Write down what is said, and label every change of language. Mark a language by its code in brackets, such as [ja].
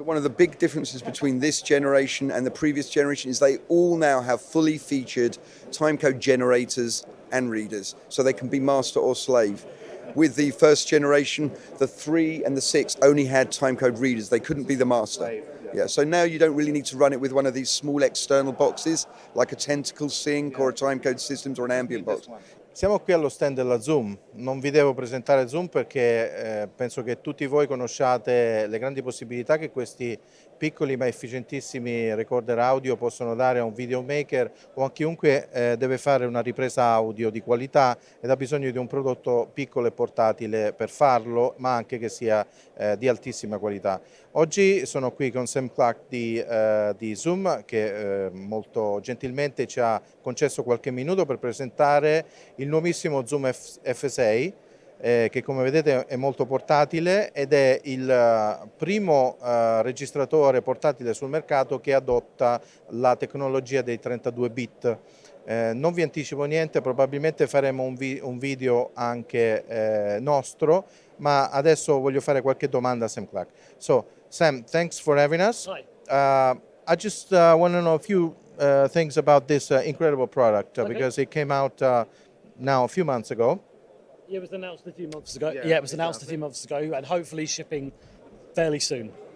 [en] So one of the big differences between this generation and the previous generation is they all now have fully featured timecode generators and readers, so they can be master or slave. With the first generation, the 3 and the 6 only had timecode readers. They couldn't be the master. Yeah, so now you don't really need to run it with one of these small external boxes, like a tentacle sync or a timecode systems or an ambient box. [it] Siamo qui allo stand della Zoom, non vi devo presentare Zoom perché penso che tutti voi conosciate le grandi possibilità che questi piccoli ma efficientissimi recorder audio possono dare a un videomaker o a chiunque deve fare una ripresa audio di qualità ed ha bisogno di un prodotto piccolo e portatile per farlo, ma anche che sia di altissima qualità. Oggi sono qui con Sam Clark di Zoom che molto gentilmente ci ha concesso qualche minuto per presentare il nuovissimo Zoom F6 che come vedete è molto portatile ed è il primo registratore portatile sul mercato che adotta la tecnologia dei 32 bit. Non vi anticipo niente, probabilmente faremo un video anche nostro, ma adesso voglio fare qualche domanda a Sam Clark. [en] So Sam, thanks for having us. Hi. I just want to know a few things about this incredible product because it came out now a few months ago. Yeah, it was announced a few months ago. Yeah, it was announced a few months ago, and hopefully shipping fairly soon.